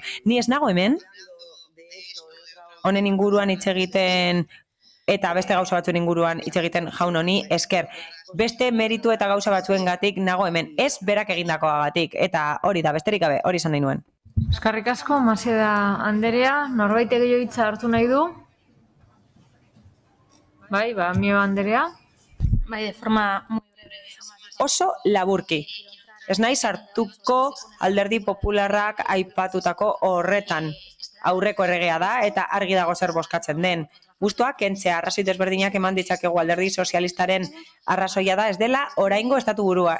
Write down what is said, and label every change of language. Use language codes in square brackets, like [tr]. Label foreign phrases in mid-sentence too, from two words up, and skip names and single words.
[eu] Ni ez nago hemen, honen inguruan hitz egiten, eta beste gauza batzuen inguruan hitz egiten jaun honi esker. Beste meritu eta gauza batzuengatik nago hemen, ez berak egindakoagatik, eta hori da, besterik gabe, hori izan nahi nuen. Eskerrik asko, Maseda Anderea, norbait gehiago hitza hartu nahi du? Bai, Mio Anderea. Bai, [es] de forma muy breve. [eu] Oso laburki. Ez naiz hartuko alderdi popularrak aipatutako horretan. Aurreko erregea da eta argi dago zer bozkatzen den. Gustuak kentzea arrazoi desberdinak eman ditzakegu alderdi sozialistaren arrazoia da ez dela oraingo estatu burua.